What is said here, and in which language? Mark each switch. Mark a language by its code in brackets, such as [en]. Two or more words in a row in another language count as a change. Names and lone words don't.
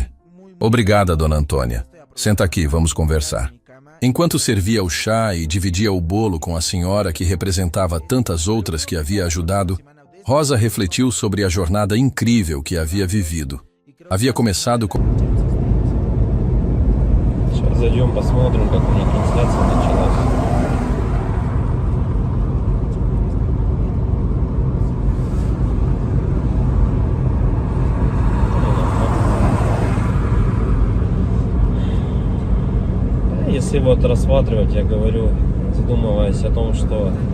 [pt] Obrigada, Dona Antônia. Senta aqui, vamos conversar. Enquanto servia o chá e dividia o bolo com a senhora que representava tantas outras que havia ajudado, Rosa refletiu sobre a jornada incrível que havia vivido. Havia começado com... [ru] Сейчас зайдем, посмотрим, как у них трансляция началась. Если вот рассматривать, я говорю, задумываясь о том, что